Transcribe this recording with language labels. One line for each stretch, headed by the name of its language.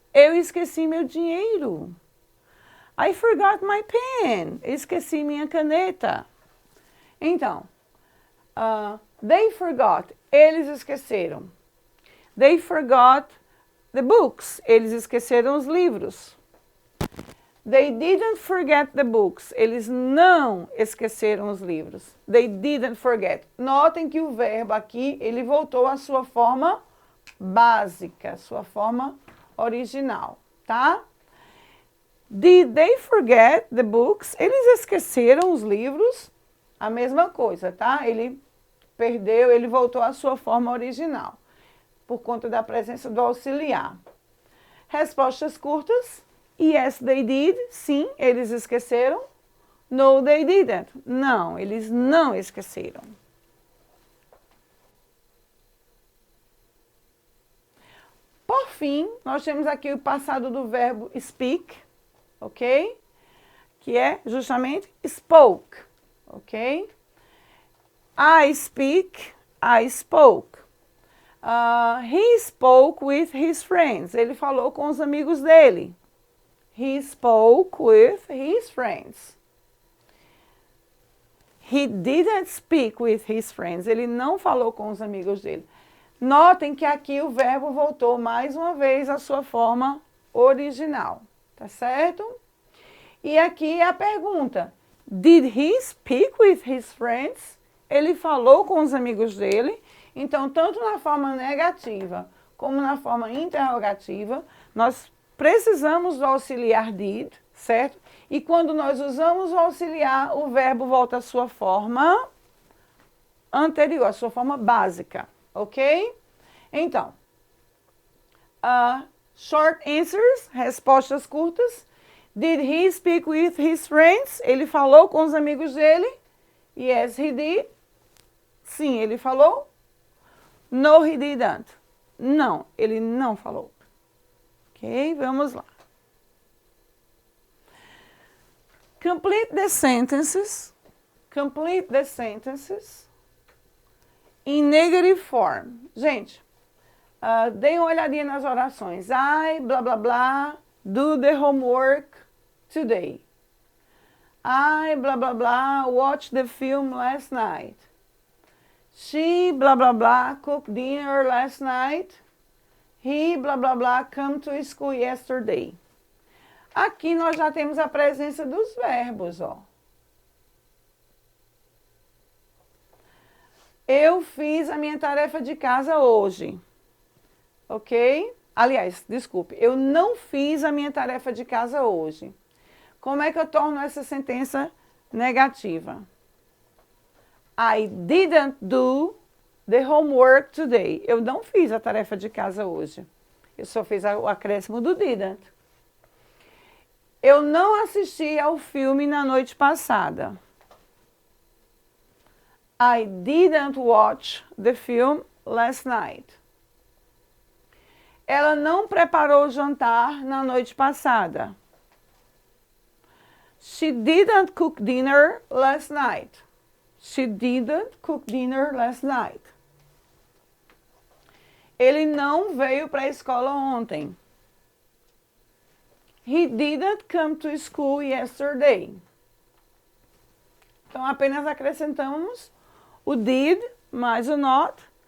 Portuguese: Eu esqueci meu dinheiro.
English: I forgot my pen.
Portuguese: Esqueci minha caneta. Então,
English: they forgot.
Portuguese: Eles esqueceram.
English: They forgot the books.
Portuguese: Eles esqueceram os livros.
English: They didn't forget the books.
Portuguese: Eles não esqueceram os livros.
English: They didn't forget.
Portuguese: Notem que o verbo aqui, ele voltou à sua forma básica, sua forma original, tá?
English: Did they forget the books?
Portuguese: Eles esqueceram os livros? A mesma coisa, tá? Ele perdeu, ele voltou à sua forma original, por conta da presença do auxiliar. Respostas curtas.
English: Yes, they did.
Portuguese: Sim, eles esqueceram.
English: No, they didn't.
Portuguese: Não, eles não esqueceram. Por fim, nós temos aqui o passado do verbo speak, ok? Que é justamente spoke, ok?
English: I speak, I spoke. He spoke with his friends.
Portuguese: Ele falou com os amigos dele.
English: He spoke with his friends. He didn't speak with his friends.
Portuguese: Ele não falou com os amigos dele. Notem que aqui o verbo voltou mais uma vez à sua forma original, tá certo? E aqui a pergunta:
English: did he speak with his friends?
Portuguese: Ele falou com os amigos dele? Então, tanto na forma negativa como na forma interrogativa, nós precisamos do auxiliar did, certo? E quando nós usamos o auxiliar, o verbo volta à sua forma anterior, à sua forma básica, ok? Então,
English: short answers,
Portuguese: respostas curtas.
English: Did he speak with his friends?
Portuguese: Ele falou com os amigos dele?
English: Yes, he did.
Portuguese: Sim, ele falou.
English: No, he didn't.
Portuguese: Não, ele não falou. Ok, vamos lá.
English: Complete the sentences. Complete the sentences in negative form.
Portuguese: Gente, deem uma olhadinha nas orações.
English: I, blá, blá, blá, do the homework today. I, blá, blá, blá, watched the film last night. She, blá, blá, blá, cooked dinner last night. He, blá, blá, blá, come to school yesterday.
Portuguese: Aqui nós já temos a presença dos verbos, ó. Eu fiz a minha tarefa de casa hoje. Ok? Aliás, desculpe, eu não fiz a minha tarefa de casa hoje. Como é que eu torno essa sentença negativa?
English: I didn't do the homework today.
Portuguese: Eu não fiz a tarefa de casa hoje. Eu só fiz o acréscimo do didn't. Eu não assisti ao filme na noite passada.
English: I didn't watch the film last night.
Portuguese: Ela não preparou o jantar na noite passada.
English: She didn't cook dinner last night. She didn't cook dinner last night.
Portuguese: Ele não veio para a escola ontem.
English: He didn't come to school yesterday.
Portuguese: Então, apenas acrescentamos o did mais o not.